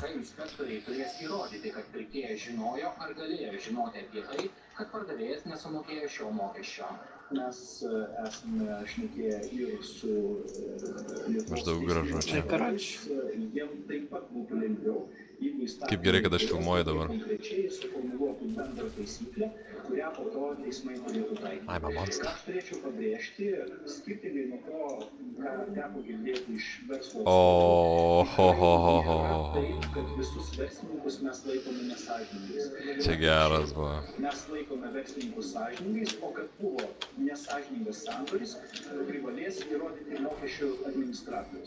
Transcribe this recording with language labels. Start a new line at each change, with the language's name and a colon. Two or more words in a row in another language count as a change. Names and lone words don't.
Lithuanian: Inspektoriai turės įrodyti, kad pirkėjas žinojo ar galėjo žinoti apie tai, kad pardavėjas nesumokėjo šio mokesčio. Mes esame šnekėję ir su Maždaug gražu čia. jiems taip pat būtų lengviau, jeigu Kaip gerai, kad aš įstatymai filmuoju dabar. konkrečiai suformuluotų bendrą taisyklę, kurią po to teismai turėtų taikyti.
English: I'm a monster.
Lithuanian: Aš turėčiau pabrėžti, skirtingai nuo to, ką teko girdėti iš verslo O, ho, ho, ho, ho, nėra ho. taip, kad visus verslininkus mes laikome nesąžiningais. Čia geras buvo. Mes laikome verslininkus sąžiningais, o kad buvo nesąžiningas sandoris, privalės įrodyti mokesčių administratorius.